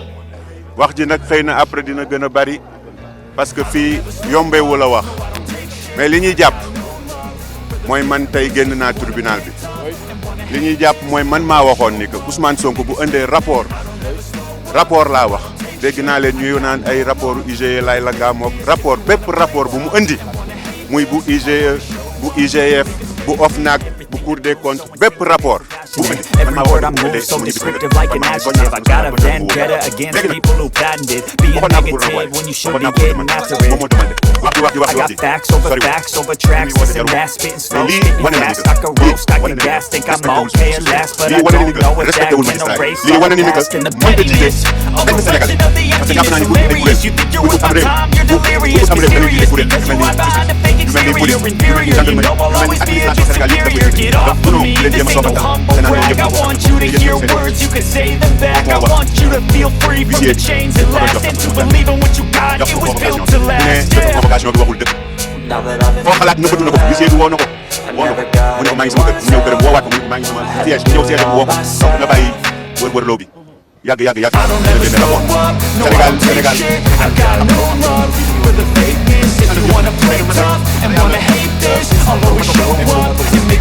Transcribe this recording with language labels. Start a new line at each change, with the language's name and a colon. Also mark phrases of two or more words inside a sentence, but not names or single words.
Wolof: wax ji nag xëy na après dina gën a bari
French: parce que
Wolof: fii yombewu la wax mais li ñuy jàpp mooy man tey génn naa tribunal bi li ñuy jàpp mooy man maa waxoon ni que Ousmane Sonko bu indee rapport laa wax dégg naa leen ñuy naan ay rapport IGE lay la ngaa mook rapport bépp rapport bu mu indi muy bu IGE bu IGF bu OFNAC bu Cour des comptes bépp rapport.
English: Every word I move so descriptive like an adjective. I got a vendetta against people who patented being negative when you should be getting after it. I got facts over tracks, listen that spitting slow, spitting fast. I can roast, I can gas, think I'm okay at last, but I don't know if that can erase all the past and the pettiness. A reflection of the emptiness, hilarious. You think you're worth my time, you're delirious, mysterious, because you hide behind a fake exterior, inferior. You know I'll always be at your superior. Get off of me, this ain't no humble brag. I want you to hear words, you can say them back. I want you to feel free from the chains at last, and to believe in what you got, it was built to last.
Wolof: foo xalaat nëbbatu na ko gisee woo na ko mu ne ko maa ngi sama kër mu ñëw këram woowaat ko maa ngi sama siège mu ñëw siège mu woo ko donc nga bàyyi wër-wërloo bi yàgg Sénégal
English: If you wanna play tough and wanna hate this, I'll always show up.